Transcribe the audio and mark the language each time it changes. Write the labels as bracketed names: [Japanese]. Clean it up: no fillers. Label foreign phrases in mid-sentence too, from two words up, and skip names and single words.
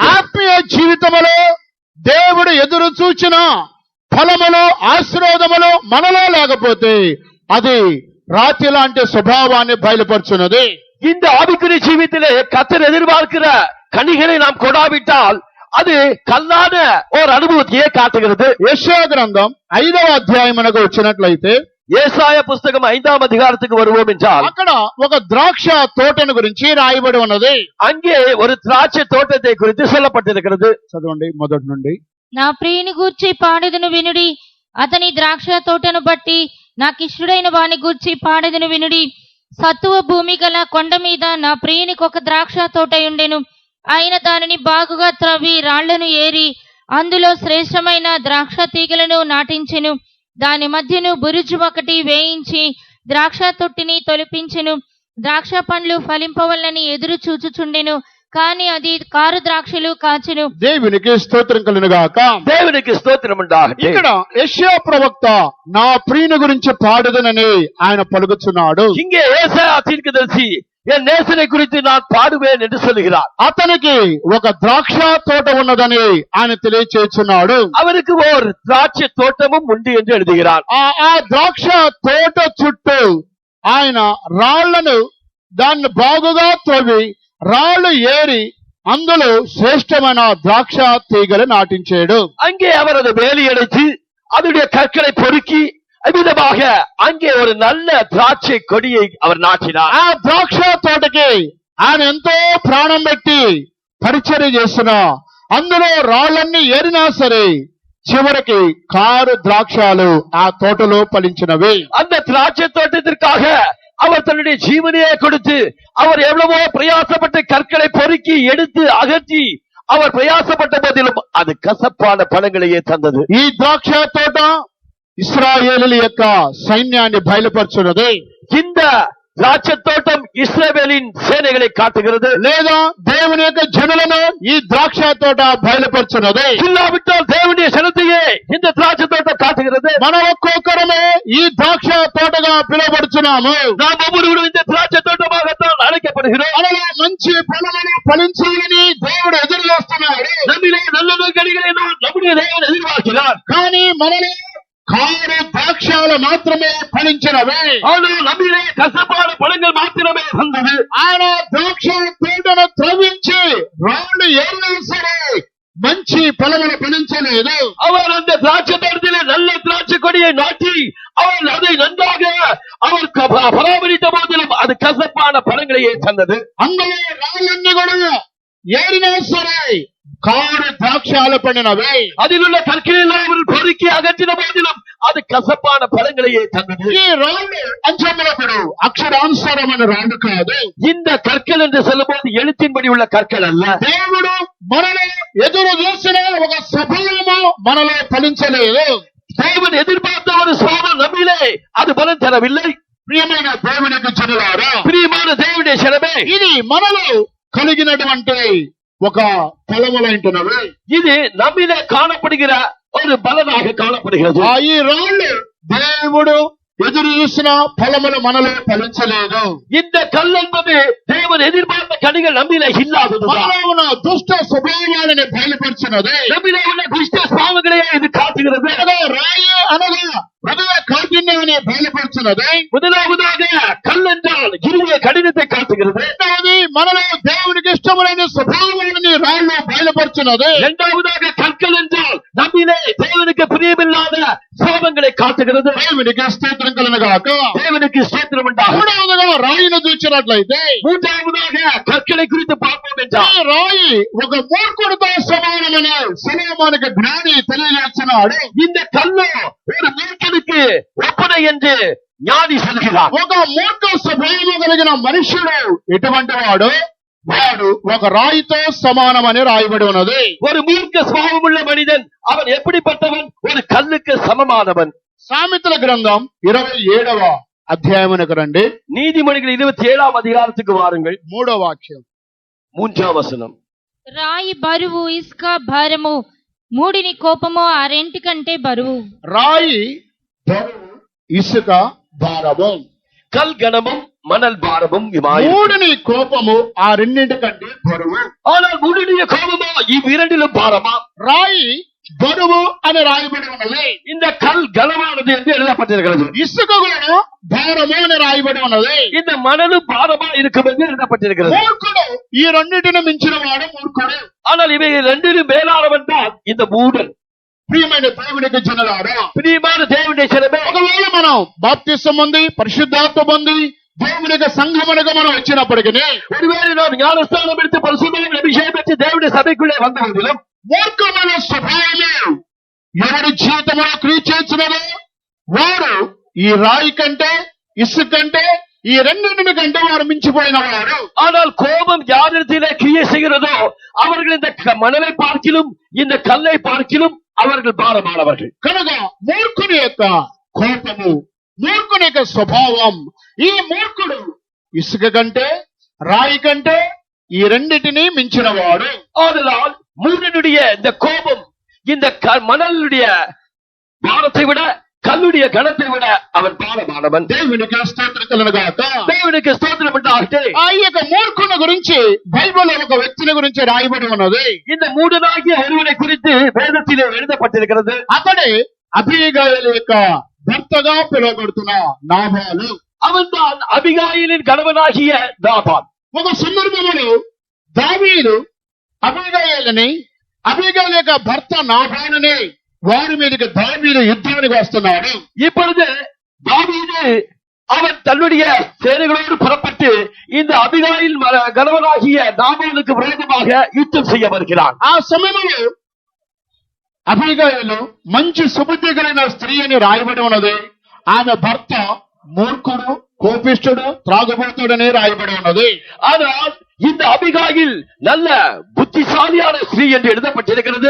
[Telugu] ఆత్మీయ జీవితములో దేవుడు ఎదురు చూచిన ఫలములు ఆశీర్వాదములు మనలో లేకపోతే అది రాతి లాంటి స్వభావాన్ని బయలుపరుచున్నది. [Tamil] இந்த ஆவிக்குரிய ஜீவியத்திலே கர்த்தர் எதிர்பார்க்கிற கனிகளை நாம் கொடாவிட்டால் அது கல்லான ஒரு அனுபவத்தையே காட்டுகிறது. [Telugu] యెషయా గ్రంథం 5వ అధ్యాయమునకు వచ్చినట్లయితే [Tamil] ஏசாயா புஸ்தகம் 5ஆம் அதிகாரத்துக்கு வருவோம் என்றால் [Telugu] అక్కడ ఒక ద్రాక్ష తోటను గురించి రాయబడి ఉన్నది. [Tamil] அங்கே ஒரு திராட்சை தோட்டத்தை குறித்து சொல்லப்பட்டிருக்கிறது. [Telugu] చదవండి మొదటి నుండి. నా ప్రియుని గూర్చి పాడెదను వినుడి, అతని ద్రాక్ష తోటను బట్టి నాకిష్టుడైన వాని గూర్చి పాడెదను వినుడి. సత్తువ భూమి గల కొండ మీద నా ప్రియునికి ఒక ద్రాక్ష తోట ఉండెను. ఆయన దానిని బాగుగా త్రవ్వి రాళ్లను ఏరి అందులో శ్రేష్టమైన ద్రాక్ష తీగలను నాటించెను. దాని మధ్యను బురుజు ఒకటి వేయించి ద్రాక్ష తొట్టిని తొలిపించెను. ద్రాక్ష పండ్లు ఫలింపవల్లని ఎదురు చూచుచుండెను. కాని అది కారు ద్రాక్షలు కాచును. దేవునికి స్తోత్రం కలుగును గాక. [Tamil] தேவனுக்கு ஸ்தோத்திரம் உண்டாகட்டும். [Telugu] ఇక్కడ యెషయా ప్రవక్త నా ప్రియుని గురించి పాడుదనని ఆయన పలుకుతున్నాడు. [Tamil] இங்கே ஏசாயா தீர்க்கதரிசி என் நேசனை குறித்து நான் பாடுவேன் என்று சொல்லுகிறார். [Telugu] అతనికి ఒక ద్రాక్ష తోట ఉన్నదని ఆయన తెలియచేస్తున్నాడు. [Tamil] அவருக்கு ஒரு திராட்சை தோட்டமும் உண்டு என்று எழுதுகிறார். [Telugu] ఆ ద్రాక్ష తోట చుట్టూ ఆయన రాళ్లను దాన్ని బాగుగా త్రవ్వి రాళ్లు ఏరి అందులో శ్రేష్టమైన ద్రాక్ష తీగలు నాటించాడు. [Tamil] அங்கே அவர் அதை வேலி அடைத்து அதனுடைய கற்களை பொறுக்கி அவ்விதமாக அங்கே ஒரு நல்ல திராட்சை கொடியை அவர் நாட்டினார். [Telugu] ఆ ద్రాక్ష తోటకి ఆయన ఎంతో ప్రాణం పెట్టి పరిచర్య చేస్తున్నా అందులో రాళ్లన్నీ ఏరినా సరే చివరికి కారు ద్రాక్షాలు ఆ తోటలో ఫలించినవి. [Tamil] அந்த திராட்சை தோட்டத்திற்காக அவர் தன்னுடைய ஜீவனையே கொடுத்து அவர் எவ்வளவோ பிரயாசப்பட்டு கற்களை பொறுக்கி எடுத்து அகற்றி அவர் பிரயாசப்பட்ட போதிலும் அது கசப்பான பழங்களையே தந்தது. [Telugu] ఈ ద్రాక్ష తోట ఇశ్రాయేలీయుల యొక్క సైన్యాన్ని బయలుపరుచున్నది. [Tamil] இந்த திராட்சை தோட்டம் இஸ்ரவேலின் சேனைகளை காட்டுகிறது. [Telugu] లేదా దేవుని యొక్క జనులను ఈ ద్రాక్ష తోట బయలుపరుచున్నది. [Tamil] இல்லாவிட்டால் தேவனுடைய சனத்தையே இந்த திராட்சை தோட்டம் காட்டுகிறது. [Telugu] మనం ఒక్కొక్కరమే ఈ ద్రాక్ష తోటగా పిలువబడుచున్నాము. [Tamil] நாம் ஒவ்வொருவரும் இந்த திராட்சை தோட்டமாகத்தான் அழைக்கப்படுகிறோம். [Telugu] మనలో మంచి ఫలములు ఫలించాలని దేవుడు ఎదురు చూస్తున్నాడు. [Tamil] நம்மிலே நல்ல கனிகளை நம்முடைய தேவன் எதிர்பார்க்கிறார். [Telugu] కానీ మనలో కారు ద్రాక్షాలు మాత్రమే ఫలించినవి. [Tamil] ஆனால் நம்மிலே கசப்பான பழங்கள் மாத்திரமே வந்தது. [Telugu] ఆయన ద్రాక్ష తోటను త్రవ్వించి రాళ్ళు ఏరినా సరే మంచి ఫలములు ఫలించలేదు. [Tamil] அவர் அந்த திராட்சை தோட்டத்திலே நல்ல திராட்சை கொடியை நாட்டி அவர் அதை நன்றாக அவர் பராமரித்த போதிலும் அது கசப்பான பழங்களையே தந்தது. [Telugu] అందులో రాళ్ళన్నీ కూడా ఏరినా సరే కారు ద్రాక్షాలు పడినవి. [Tamil] அதில் உள்ள கற்களெல்லாம் அவர் பொறுக்கி அகற்றின போதிலும் அது கசப்பான பழங்களையே தந்தது. [Telugu] ఈ రాళ్ళు అంచములకుడు అక్షరానుసారమైన రాళ్ళు కాదు. [Tamil] இந்த கற்கள் என்று சொல்லும் போது எழுத்தின்படி உள்ள கற்கள் அல்ல. [Telugu] దేవుడు మనలో ఎదురు చూసిన ఒక స్వభావము మనలో ఫలించలేదు. [Tamil] தேவன் எதிர்பார்த்த ஒரு சுவாபம் நம்மிலே அது பலன் தரவில்லை. [Telugu] ప్రియమైన దేవునికి జనులారా, [Tamil] பிரியமான தேவனுடைய ஜனமே, [Telugu] ఇది మనలో కలిగినటువంటి ఒక ఫలములంటున్నవి. [Tamil] இது நம்மிலே காணப்படுகிற ஒரு பலனாக காணப்படுகிறது. [Telugu] ఈ రాళ్ళు దేవుడు ఎదురు చూసిన ఫలములు మనలో ఫలించలేదు. [Tamil] இந்த கல் என்பது தேவன் எதிர்பார்த்த கனிகள் நம்மிலே இல்லாதது. [Telugu] మనలో ఉన్న దుష్ట స్వభావాలను బయలుపరిచినది. [Tamil] நம்மிலே உள்ள துஷ்ட சுவாபங்களையே இது காட்டுகிறது. [Telugu] రాయి అనగా హృదయ కాఠిన్యాన్ని బయలుపరిచినది. [Tamil] முதலாவதாக கல் என்றால் இருதய கடினத்தை காட்டுகிறது. [Telugu] రెండవది మనలో దేవునికి ఇష్టమైన స్వభావాన్ని రాళ్ళు బయలుపరిచినది. [Tamil] இரண்டாவதாக கற்கள் என்றால் நம்மிலே தேவனுக்கு பிரியமில்லாத சுவாபங்களை காட்டுகிறது. [Telugu] దేవునికి స్తోత్రం కలుగును గాక. [Tamil] தேவனுக்கு ஸ்தோத்திரம் உண்டாகும். [Telugu] మూడవదిగా రాయిని చూసినట్లయితే [Tamil] மூன்றாவதாக கற்களை குறித்து பார்ப்போம் [Telugu] ఈ [Tamil] என்றால் [Telugu] రాయి ఒక మూర్ఖుడితో సమానమని సొలొమోనుకు జ్ఞాని తెలియజేస్తున్నాడు. [Tamil] இந்த கல்லோ ஒரு மூர்க்கனுக்கு ஒப்பனை என்று ஞானி சொல்கிறார். [Telugu] ఒక మూర్ఖ స్వభావం కలిగిన మనుష్యుడు ఎటువంటి వాడు ఒక రాయితో సమానమని రాయబడి ఉన్నది. [Tamil] ஒரு மூர்க்க சுபாவம் உள்ள மனிதன் அவன் எப்படிப்பட்டவன்? ஒரு கல்லுக்கு சமமானவன். [Telugu] సామెతల గ్రంథం 27వ అధ్యాయమునకు రండి. [Tamil] நீதிமொழிகள் 27ஆம் அதிகாரத்துக்கு வாருங்கள். [Telugu] 3వ వాక్యం. [Tamil] 3ஆம் வசனம். [Telugu] రాయి బరువు, ఇసుక భారము, మూడిని కోపము ఆ రెంటి కంటే బరువు. రాయి బరువు, ఇసుక భారము. [Tamil] கல் கனமும் மணல் பாரமும் இமாய். [Telugu] మూడిని కోపము ఆ రెండింటికంటే బరువు. [Tamil] ஆனால் மூடிய கோபமோ இவ்விரண்டிலும் பாரமா? [Telugu] రాయి బరువు అని రాయబడి ఉన్నది. [Tamil] இந்த கல் கனமானது என்று எழுதப்பட்டிருக்கிறது. [Telugu] ఇసుక కూడా భారము అని రాయబడి ఉన్నది. [Tamil] இந்த மணலும் பாரமா இருக்கும் என்று எழுதப்பட்டிருக்கிறது. [Telugu] మూర్ఖుడు ఈ రెండింటిని మించిన వాడు మూర్ఖుడు. [Tamil] ஆனால் இவை ரெண்டிலும் மேலானவன் தான் இந்த மூடன். [Telugu] ప్రియమైన దేవునికి జనులారా, [Tamil] பிரியமான தேவனுடைய ஜனமே, [Telugu] ఒకవేళ మనం బాప్తిసం పొంది పరిశుద్ధాత్మ పొంది దేవునికి సంఘమునకు మనం వచ్చినప్పటికీ [Tamil] ஒருவேளை நாம் ஞானஸ்தானம் எடுத்து பரிசுத்தம் அபிஷேகம் பெற்று தேவனுடைய சபைக்குள்ளே வந்தவர்களும் [Telugu] మూర్ఖమైన స్వభావమే ఎవరి జీవితంలో క్రియ చేసినదో వారు ఈ రాయి కంటే ఇసుక కంటే ఈ రెండింటిని కంటే వారు మించిపోయిన వారు. [Tamil] ஆனால் கோபம் யாரிடத்திலே கிரியை செய்கிறதோ அவர்கள் இந்த மணலை பார்க்கிலும் இந்த கல்லை பார்க்கிலும் அவர்கள் பாரமானவர்கள். [Telugu] కనుక మూర్ఖుని యొక్క కోపము, మూర్ఖుని యొక్క స్వభావం, ఈ మూర్ఖుడు ఇసుక కంటే రాయి కంటే ఈ రెండిటిని మించిన వాడు. [Tamil] ஆதலால் மூடனுடைய இந்த கோபம் இந்த மணலுடைய பாரத்தை விட கல்லுடைய கணத்தை விட அவன் பாரமானவன். [Telugu] దేవునికి స్తోత్రం కలుగుగాక. దేవునికి స్తోత్రం உண்டாகட்ടെ. ఆ యొక్క మూర్ఖుని గురించి బైబిల్ ఒక వ్యక్తిని గురించి రాయబడి ఉన్నది. [Tamil] இந்த மூடனாகிய ஒருவனை குறித்து வேதத்திலே எழுதப்பட்டிருக்கிறது. [Telugu] అతడే అబీగయలు యొక్క భర్తగా పిలువబడుతున్న నాబాలు. [Tamil] அவன் தான் அபிகாயிலின் கணவனாகிய நாபால். [Telugu] ఒక సందర్భంలో దావీదు అబీగయలని అబీగయల యొక్క భర్త నాబాలుని వారి మీదకి దావీదు యుద్ధానికి వస్తున్నాడు. [Tamil] இப்பொழுது தாவீது அவன் தன்னுடைய சேனைகளோடு புறப்பட்டு இந்த அபிகாயில் கணவனாகிய நாபாலுக்கு விரோதமாக யுத்தம் செய்ய வருகிறான். [Telugu] ఆ సమయంలో అబీగయలు మంచి సుబుద్ధి కలిగిన స్త్రీ అని రాయబడి ఉన్నది. ఆమె భర్త మూర్ఖుడు, కోపిష్ఠుడు, త్రాగుబోతుడని రాయబడి ఉన్నది. [Tamil] ஆனால் இந்த அபிகாயில் நல்ல புத்திசாலியான ஸ்திரீ என்று எழுதப்பட்டிருக்கிறது.